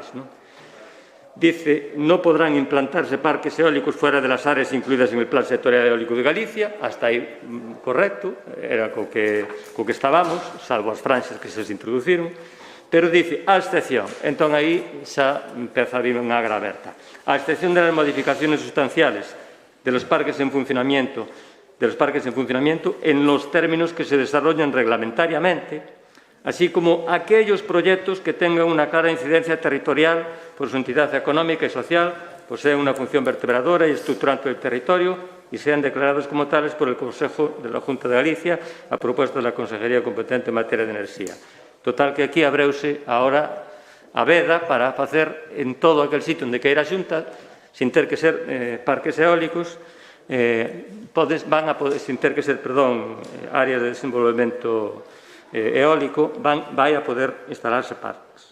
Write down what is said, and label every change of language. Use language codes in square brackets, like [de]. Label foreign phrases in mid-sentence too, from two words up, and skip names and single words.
[gl] Dice, [es] non podrán implantarse parques eólicos fuera de las áreas incluídas en el Plan Sectorial Eólico de Galicia, [gl] hasta aí correcto, era co que estábamos, salvo as franxas que se introduciron, pero dice, a excepción, entón aí xa empeza a vir unha agra aberta, [es] a excepción de las modificaciones sustanciales de los parques en funcionamiento en los términos que se desarrollan reglamentariamente, así como aquellos proyectos que tengan una clara incidencia territorial por su entidad económica y social, poseen una función vertebradora y estructurante del territorio y sean declarados como tales por el Consejo de la Junta de Galicia a propuesta de la Consejería competente en materia de enerxía. [gl] Total que aquí abreuse agora a veda para facer en todo aquel sitio onde queira a Xunta, sin ter que ser parques eólicos, áreas de desenvolvemento eólico, vai a poder instalarse parques.